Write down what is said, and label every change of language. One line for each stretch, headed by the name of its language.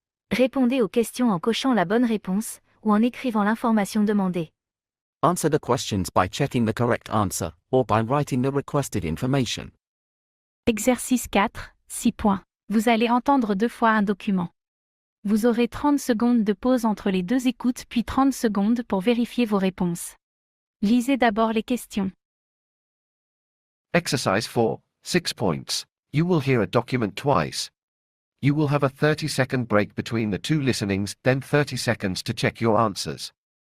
French: Répondez aux questions en cochant la bonne réponse ou en écrivant l'information demandée.
English: Answer the questions by checking the correct answer or by writing the requested information.
French: Exercice 4, 6 points. Vous allez entendre 2 fois un document. Vous aurez 30 secondes de pause entre les 2 écoutes puis 30 secondes pour vérifier vos réponses. Lisez d'abord les questions.
English: Exercise 4, 6 points. You will hear a document twice. You will have a 30-second break between the two listenings, then 30 seconds to check your answers.